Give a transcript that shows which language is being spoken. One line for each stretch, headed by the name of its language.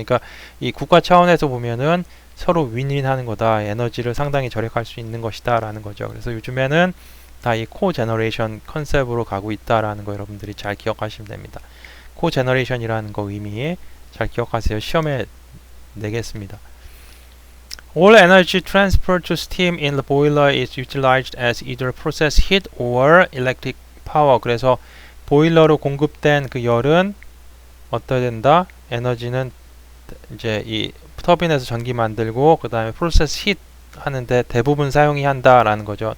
Korean: 그러니까 이 국가 차원에서 보면은 서로 윈윈 하는 거다. 에너지를 상당히 절약할 수 있는 것이다 라는 거죠. 그래서 요즘에는 다 이 코제너레이션 컨셉으로 가고 있다라는 거 여러분들이 잘 기억하시면 됩니다. 코제너레이션이라는 거 의미 잘 기억하세요. 시험에 내겠습니다.
English: All energy transferred to steam in the boiler is utilized as either process heat or electric power.
Korean: 그래서 보일러로 공급된 그 열은 어떠해야 된다? 에너지는 이제 이 터빈에서 전기 만들고 그 다음에 프로세스 힛 하는데 대부분 사용이 한다라는 거죠.